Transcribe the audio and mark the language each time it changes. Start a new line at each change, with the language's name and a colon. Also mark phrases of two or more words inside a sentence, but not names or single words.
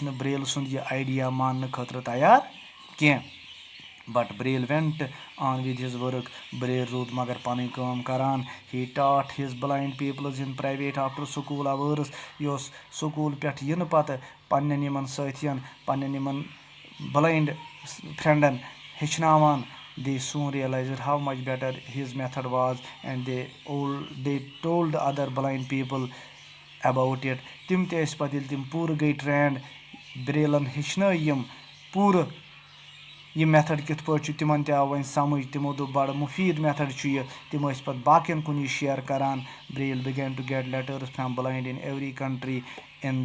Kashmiri: نہٕ برٛیل سُنٛد یہِ آیڈیا ماننہٕ خٲطرٕ تیار کینٛہہ
English: but Braille went on with his work برٛیل
Kashmiri: روٗد مگر پَنٕنۍ کٲم کَران
English: he taught his blind peoples in private after school hours
Kashmiri: یہِ اوس سکوٗل پٮ۪ٹھ یِنہٕ پَتہٕ پنٛنٮ۪ن یِمَن سٲتھیَن پنٛنٮ۪ن یِمَن بلایِنٛڈ فرٛٮ۪نٛڈَن ہیٚچھناوان
English: they soon realized how much better his method was and they told other blind people about it.
Kashmiri: تِم تہِ ٲسۍ پَتہٕ ییٚلہِ تِم پوٗرٕ گٔے ٹرٛینڈ برٛیلَن ہیٚچھنٲے یِم پوٗرٕ یہِ میتھڈ کِتھ پٲٹھۍ چھُ تِمَن تہِ آو وۄنۍ سَمٕجھ تِمو دوٚپ بَڑٕ مُفیٖد میتھڈ چھُ یہِ تِم ٲسۍ پَتہٕ باقٕیَن کُن یہِ شِیَر کَران برٛیل
English: began to get letters from blind in every country in